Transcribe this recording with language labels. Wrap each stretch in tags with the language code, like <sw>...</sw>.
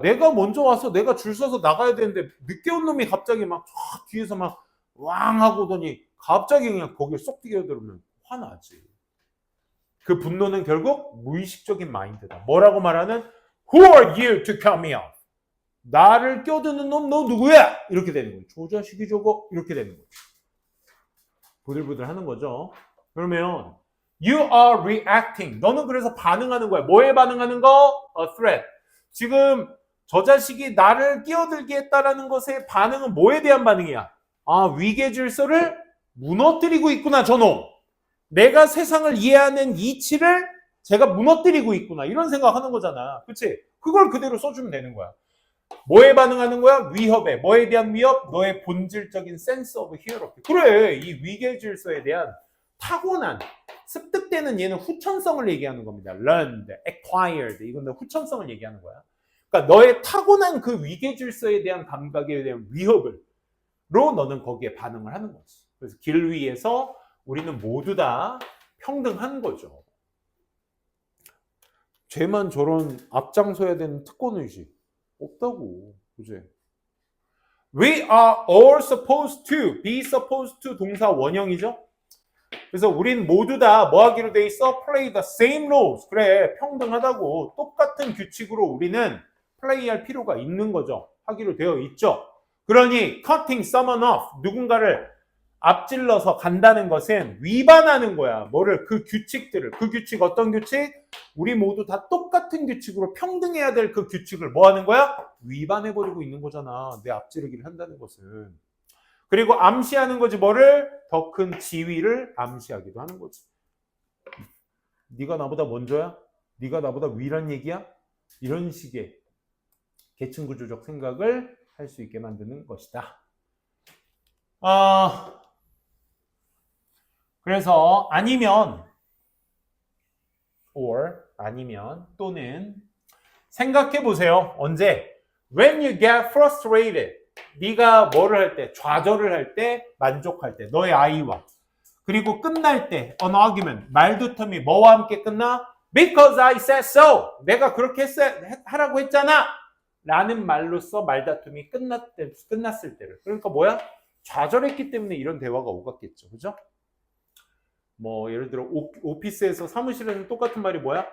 <ko>내가 먼저 와서 내가 줄 서서 나가야 되는데 늦게 온 놈이 갑자기 막 뒤에서 막 왕 하고 오더니 갑자기 그냥 거기에 쏙 끼어들면 화나지. 그 분노는 결국 무의식적인 마인드다. 뭐라고 말하는?</ko> <en>Who are you to cut me off?</en> <ko>나를 껴드는 놈 너 누구야? 이렇게 되는 거예요. 저 자식이 저거 이렇게 되는 거죠. 부들부들 하는 거죠. 그러면</ko> <en>You are reacting.</en> <ko>너는 그래서 반응하는 거야. 뭐에 반응하는 거?</ko> <en>A threat.</en> <ko>지금 저 자식이 나를 끼어들게 했다라는 것의 반응은 뭐에 대한 반응이야? 위계 질서를 무너뜨리고 있구나, 저놈. 내가 세상을 이해하는 이치를 제가 무너뜨리고 있구나. 이런 생각하는 거잖아. 그치? 그걸 그대로 써주면 되는 거야. 뭐에 반응하는 거야? 위협에. 뭐에 대한 위협? 너의 본질적인</ko> <en>sense of hierarchy.</en> <ko>그래, 이 위계 질서에 대한 타고난, 습득되는 얘는 후천성을 얘기하는 겁니다.</ko> <en>learned, acquired.</en> <ko>이건 다 후천성을 얘기하는 거야. 그러니까 너의 타고난 그 위계 질서에 대한 감각에 대한 위협을 로 너는 거기에 반응을 하는 거지. 그래서 길 위에서 우리는 모두 다 평등한 거죠. 쟤만 저런 앞장서야 되는 특권의식 없다고. 그지?</ko> <en>We are all supposed to, be supposed to</en> <ko>동사 원형이죠. 그래서 우린 모두 다 뭐 하기로 돼 있어?</ko> <en>Play the same roles.</en> <ko>그래, 평등하다고. 똑같은 규칙으로 우리는 플레이할 필요가 있는 거죠. 하기로 되어 있죠. 그러니</ko> <en>cutting someone off,</en> <ko>누군가를 앞질러서 간다는 것은 위반하는 거야. 뭐를? 그 규칙들을. 그 규칙 어떤 규칙? 우리 모두 다 똑같은 규칙으로 평등해야 될 그 규칙을 뭐 하는 거야? 위반해버리고 있는 거잖아. 내 앞지르기를 한다는 것은. 그리고 암시하는 거지 뭐를? 더 큰 지위를 암시하기도 하는 거지. 네가 나보다 먼저야? 네가 나보다 위란 얘기야? 이런 식의 계층구조적 생각을 할 수 있게 만드는 것이다. 그래서 아니면 or 아니면 또는 생각해 보세요. 언제?</ko> <en>When you get frustrated.</en> <ko>네가 뭐를 할 때? 좌절을 할 때, 만족할 때. 너의 아이와. 그리고 끝날 때</ko> <en>an argument.</en> <ko>말다툼이 뭐와 함께 끝나?</ko> <en>Because I said so.</en> <ko>내가 그렇게 하라고 했잖아. 라는 말로써 말다툼이 끝났을 때를. 그러니까 뭐야? 좌절했기 때문에 이런 대화가 오갔겠죠. 그죠? 뭐 예를 들어 오피스에서 사무실에서는 똑같은 말이 뭐야?</ko>